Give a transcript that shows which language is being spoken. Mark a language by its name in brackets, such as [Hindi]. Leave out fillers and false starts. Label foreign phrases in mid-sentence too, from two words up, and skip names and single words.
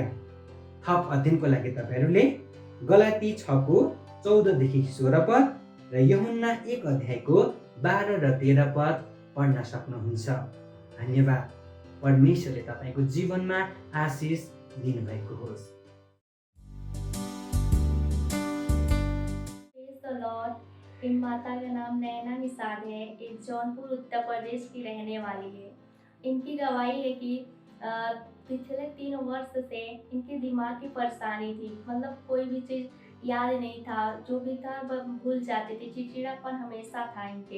[Nepali] थप अध्ययनको लागि तपाईँहरूले गलाती 6:14-16 पद र यूहन्ना 1:12 र 13 पद पढ्न सक्नुहुन्छ। धन्यवाद। परमेश्वरले तपाईँको जीवनमा आशिष दिनुभएको होस्। [Hindi] माता का नाम नैना निषाद है, एक जौनपुर उत्तर प्रदेश की रहने वाली है। इनकी गवाही है कि पिछले 3 वर्ष से इनकी दिमाग की परेशानी थी, मतलब कोई भी चीज़ याद नहीं था, जो भी था भूल जाते थे, चिड़चिड़ापन हमेशा था इनके।